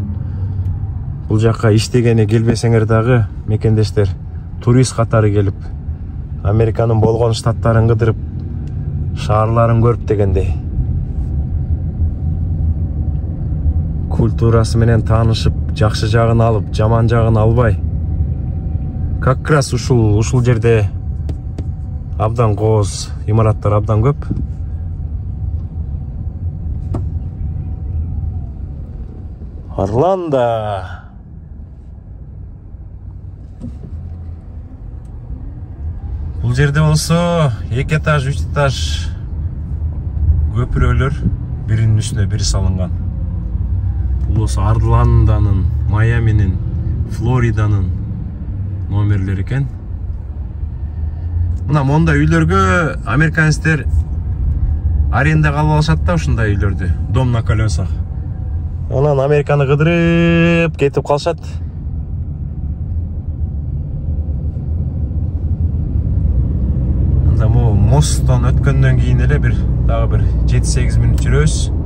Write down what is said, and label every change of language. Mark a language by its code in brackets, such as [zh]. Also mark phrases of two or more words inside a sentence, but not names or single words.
[ky] Бул жакка иштегени келбесеңер дагы мекендештер турист катары келип, Американын болгон штаттарын кыдырып, шаарларын көрүп дегендей. Культурасы менен таанышып, жакшы жагын алып, жаман жагын албай. [ru] Как раз [ky] ушул жерде абдан кооз, имараттар абдан көп. Орландо. Бул жерде болсо 2 этаж, 3 этаж көпүрөлөр биринин үстүнө бири салынган. Бул болсо Орландонун, Майаминин, Флориданын номерлери экен. Мына мондай үйлөргө американецтер арендага алып алышат да, ушундай үйлөрдү. [ru] Дом на колесах. [ky] Анан Американы кыдырып кетип калышат. Анда мосттон өткөндөн кийин эле дагы бир 7-8 мүнөт жүрөбүз.